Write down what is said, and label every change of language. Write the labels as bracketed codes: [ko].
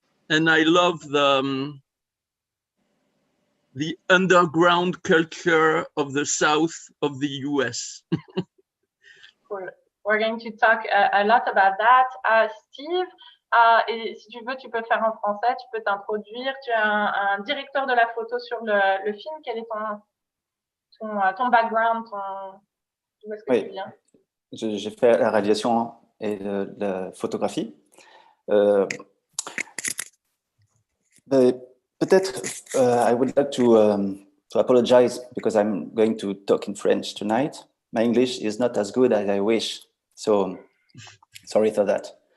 [en] and I love the underground culture of the south of the US. Cool. We're going to talk a lot about that. [fr] Steve, et si tu veux, tu peux le faire en français, tu peux t'introduire. Tu es un directeur de la photo sur le film. Quel est ton background, d'où est-ce que tu viens? J'ai fait la réalisation et la photographie. [en] Peut-être, I would like to apologize because I'm going to talk in French tonight. My English is not as good as I wish, so sorry for that.